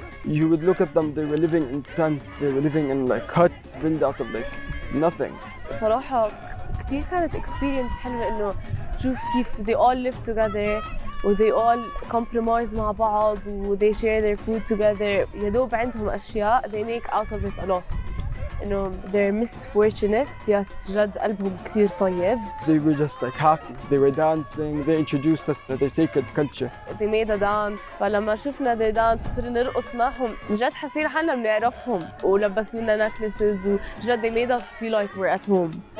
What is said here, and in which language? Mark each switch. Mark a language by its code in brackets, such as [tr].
[en] You would look at them, they were living in tents, they were living in like huts built out of like nothing. [ar] صراحة كثير كانت [en] experience [ar] حلوة إنه شوف كيف [en] they all live together و they all compromise [ar] مع بعض و [en] they share their food together. [ar] يدوب عندهم أشياء [en] they make out of it a lot. [ar] إنه [en] they're misfortunate [ar] يا جد قلبهم كثير طيب. [en] They were just like happy. They were dancing. They introduced us to their sacred culture. They made a dance. [ar] فلما شفنا [en] their dance [ar] وصرنا نرقص معهم جد حسينا حالنا بنعرفهم ولبسونا necklaces وجد [en] they made us feel like we're at home.